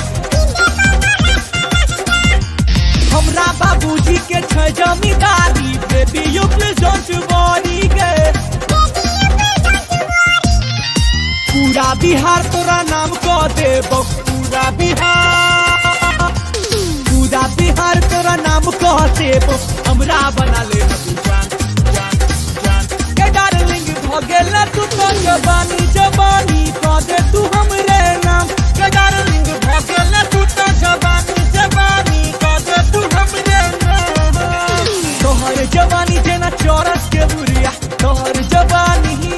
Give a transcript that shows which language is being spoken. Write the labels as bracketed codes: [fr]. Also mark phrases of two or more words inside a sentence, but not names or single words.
[mai] हमरा बाबूजी के छ जमींदारी [en] baby you please don't worry [mai] गे पूरा बिहार तोरा नाम को देबो पूरा बिहार तोरा नाम को देबो हमरा बना ले जान जान जान के डार्लिंग भगेला तू तो जवानी कागे तू हमरे नाम के डार्लिंग भगेला तू तो जवानी कागे तू हमरे नाम तोहर जवानी जेना चौरस के बुरिया तोहर जवानी